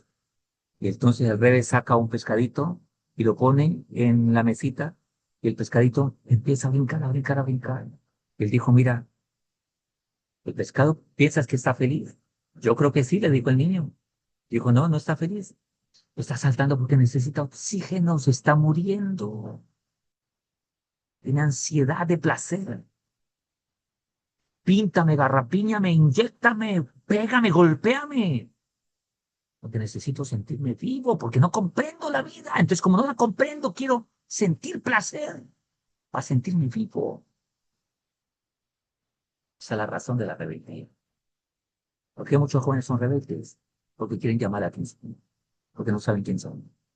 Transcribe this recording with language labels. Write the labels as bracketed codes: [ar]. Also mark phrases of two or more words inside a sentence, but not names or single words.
[es] Y entonces el rey saca un pescadito y lo pone en la mesita y el pescadito empieza a brincar, a brincar, a brincar. Y él dijo, mira, el pescado, ¿piensas que está feliz? Yo creo que sí, le dijo el niño. Dijo, no, no está feliz. Está saltando porque necesita oxígeno, se está muriendo. Tiene ansiedad de placer. Píntame, garrapiñame, inyéctame, pégame, golpéame. Porque necesito sentirme vivo, porque no comprendo la vida. Entonces, como no la comprendo, quiero sentir placer para sentirme vivo. Esa es la razón de la rebeldía. ¿Por qué muchos jóvenes son rebeldes? Porque quieren llamar la atención, porque no saben quién son.